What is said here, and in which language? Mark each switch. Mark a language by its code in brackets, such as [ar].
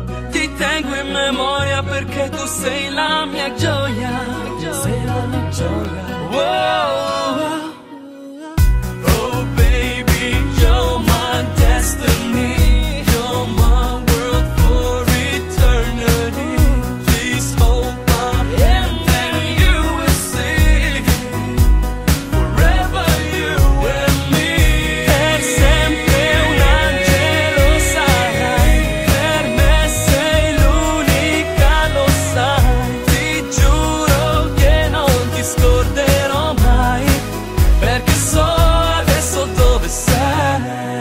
[it] Ti tengo in memoria perché tu sei la mia gioia. Sei la mia gioia. Wow. [en] Oh baby, you're my destiny, you're my world for eternity. Please hold my hand and you will see, forever you and me. [it] Per sempre un angelo sarai, per me sei l'unica, lo sai. Ti giuro che non ti scorderò mai, perché so adesso dove sei.